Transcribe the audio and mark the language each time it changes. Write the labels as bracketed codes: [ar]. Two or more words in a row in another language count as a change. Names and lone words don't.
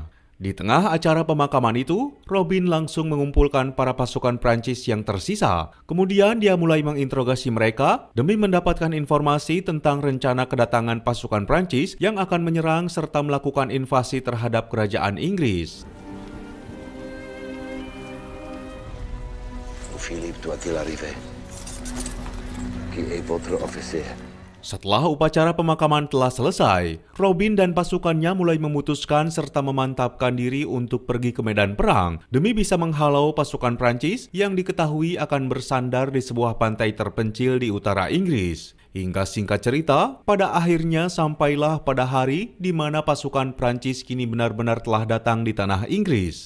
[id] Di tengah acara pemakaman itu, Robin langsung mengumpulkan para pasukan Prancis yang tersisa. Kemudian dia mulai menginterogasi mereka demi mendapatkan informasi tentang rencana kedatangan pasukan Prancis yang akan menyerang serta melakukan invasi terhadap kerajaan Inggris. [fr] Philippe doit-il arriver? Qui est votre officier? [id] Setelah upacara pemakaman telah selesai, Robin dan pasukannya mulai memutuskan serta memantapkan diri untuk pergi ke medan perang demi bisa menghalau pasukan Prancis yang diketahui akan bersandar di sebuah pantai terpencil di utara Inggris. Hingga singkat cerita, pada akhirnya sampailah pada hari di mana pasukan Prancis kini benar-benar telah datang di tanah Inggris.